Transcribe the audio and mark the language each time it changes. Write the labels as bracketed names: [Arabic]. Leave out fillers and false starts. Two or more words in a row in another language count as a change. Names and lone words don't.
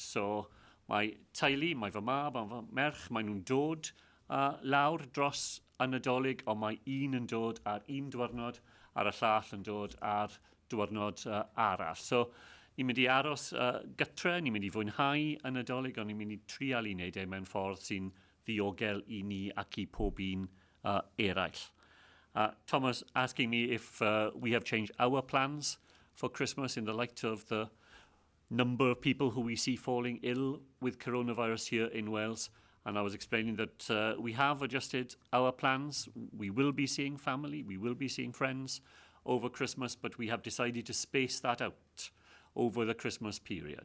[Welsh] So, mae teulu, mae fy mab a fy merch, mae nhw'n dod lawr dros y Nadolig, ond mae un yn dod ar un diwrnod, a'r y llall yn dod ar diwrnod arall. So, ni'n mynd I aros gytre, ni'n mynd I fwynhau y Nadolig, ond ni'n mynd I trial I wneud mewn ffordd sy'n ddiogel I ni ac I pob un eraill. [English] Thomas asking me if we have changed our plans for Christmas in the light of the number of people who we see falling ill with coronavirus here in Wales. And I was explaining that we have adjusted our plans. We will be seeing family, we will be seeing friends over Christmas, but we have decided to space that out over the Christmas period.